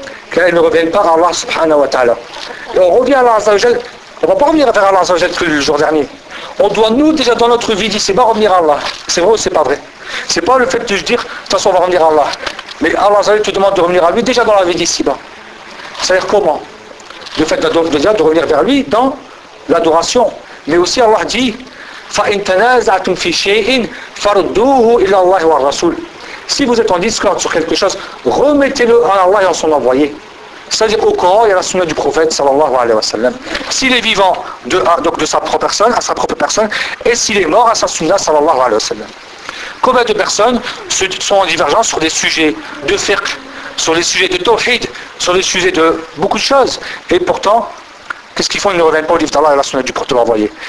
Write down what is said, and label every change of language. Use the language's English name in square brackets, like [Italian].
[French] Qu'elle ne revienne pas à Allah subhanahu wa ta'ala. Et on revient à Allah Azza wa Jal, on ne va pas revenir vers Allah Azza wa Jal que le jour dernier. On doit, nous, déjà dans notre vie, dire, c'est pas revenir à Allah. C'est vrai ou c'est pas vrai? C'est pas le fait de dire, de toute façon, on va revenir à Allah. Mais Allah Azza wa Jal te demande de revenir à lui déjà dans la vie d'ici-bas. C'est-à-dire comment? Le fait de revenir vers lui dans l'adoration. Mais aussi Allah dit, [Arabic] فَإِن تَنَازَعْتُمْ فِي شَيْءٍ فَرُدُّوهُ إِلَى اللَّهِ وَالرَّسُولِ. [French] Si vous êtes en discorde sur quelque chose, remettez-le à Allah et à son envoyé. C'est-à-dire au Coran et à la sunna du prophète, sallallahu alayhi wa sallam. S'il est vivant, de sa propre personne, à sa propre personne, et s'il est mort, à sa sunna, sallallahu alayhi wa sallam. Combien de personnes sont en divergence sur des sujets de fiqh, sur les sujets de tawhid, sur les sujets de beaucoup de choses, et pourtant, qu'est-ce qu'ils font? Ils ne reviennent pas au livre d'Allah et à la sunna du prophète, l'envoyé.